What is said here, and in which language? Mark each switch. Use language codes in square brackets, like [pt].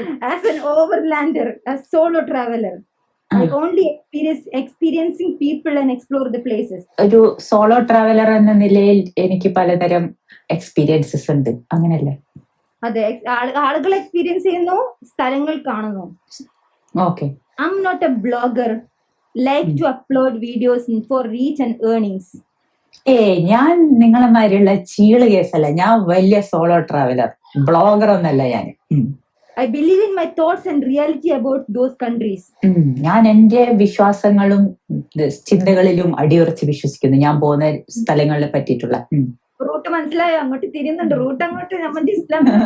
[en] As an overlander, a solo traveler, I only experiencing people and explore the places. [ml] ഒരു solo traveller എന്ന നിലയിൽ എനിക്ക് പലതരം experiences ഉണ്ട്, അങ്ങനല്ലേ? അതെ, ആളുകൾ എക്സ്പീരിയൻസ് ചെയ്യുന്നു, സ്ഥലങ്ങൾ കാണുന്നു. Okay. [en] I'm not a blogger, like to upload videos for reach and earnings. [ml] ഞാൻ നിങ്ങളെമാരിയുള്ള ചീള് കേസല്ല, ഞാൻ വലിയ സോളോ ട്രാവലർ, ബ്ലോഗർ ഒന്നല്ല ഞാൻ. [en] I believe in my thoughts and reality about those countries. [ml] ഞാൻ എന്റെ വിശ്വാസങ്ങളും ചിന്തകളിലും അടിയുറച്ച് വിശ്വസിക്കുന്നു, ഞാൻ പോകുന്ന സ്ഥലങ്ങളെ പറ്റിയിട്ടുള്ള. റൂട്ട് മനസ്സിലായോ? അങ്ങോട്ട് തിരിയുന്നുണ്ട്, റൂട്ട് അങ്ങോട്ട് നമ്മുടെ ഇസ്ലാം.